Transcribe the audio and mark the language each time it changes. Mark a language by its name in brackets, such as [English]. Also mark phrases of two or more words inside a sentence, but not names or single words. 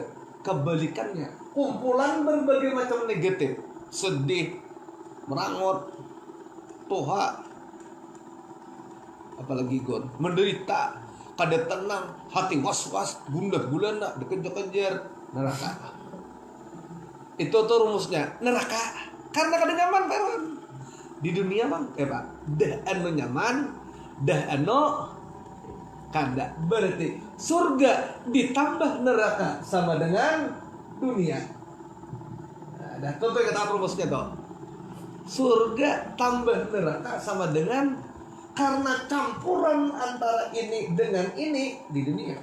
[Indonesian] Kebalikannya, kumpulan berbagai macam negatif, sedih, merangot, toha, apalagi gon, menderita, kada tenang, hati was-was, gundah gulana, dikejar-kejar, neraka. Itu tuh rumusnya, neraka. Karena kada nyaman, Pak. Di dunia bang, Pak, dah anu nyaman, dah anu kada. Berarti surga ditambah neraka sama dengan dunia. Nah, dah tuh kata rumusnya tuh. Surga tambah neraka sama dengan, karena campuran antara ini dengan ini di dunia.